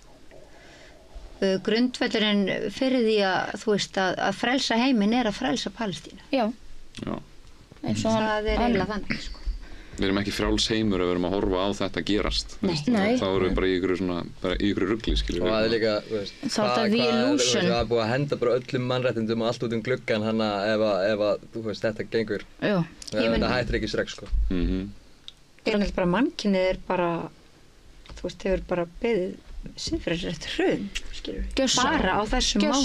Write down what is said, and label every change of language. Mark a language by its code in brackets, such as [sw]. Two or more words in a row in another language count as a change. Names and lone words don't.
[is] Grundvöllurinn fyrir því að, þú veist, að frelsa heiminn er að frelsa Palestínu. Já. Það er eiginlega þannig, sko. Við erum ekki frjáls heimur að við erum að horfa á þetta gerast. Nei. Þá erum við bara í ykkur rugli, skiljum við. Og það er líka, þú veist, það er [en] the illusion. [is] Það er búið að henda bara öllum mannréttindum og allt út gluggan hann ef þú veist, þetta gengur. Já. Það hættir ekki strax, sko. Ég held bara mannkynið er bara, þú veist, hefur bara beðið siðferðisrétt hrun, skiljum við. Bara á þessum mánuðum.